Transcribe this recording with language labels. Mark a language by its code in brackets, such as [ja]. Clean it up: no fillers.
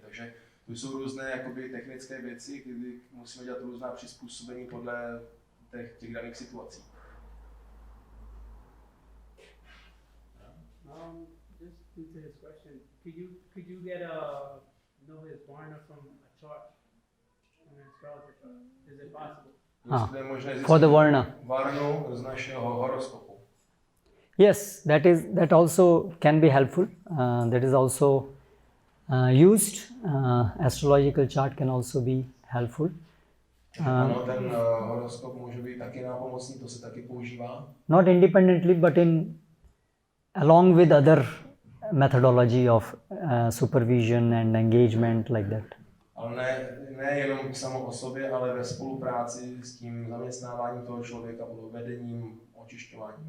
[cs] Takže to jsou různé jakoby technické věci, kdy musíme dělat různá přizpůsobení podle těch daných situací. [en] Just into his question, could you get know his Varna from a chart, an astrologer chart? Is it possible? For the Varna. [cs] Varnu z našeho horoskopu. [en] Yes, that also can be helpful. That is also used. Astrological chart can also be helpful. [cs] Ano, ten horoskop může být taky nápomocný, to se taky používá. [en] Not independently, but along with other methodology of supervision and engagement like that. [cs] Ale ne jenom samo o sobě, ale ve spolupráci s tím zaměstnáváním toho člověka, vedením, očišťováním.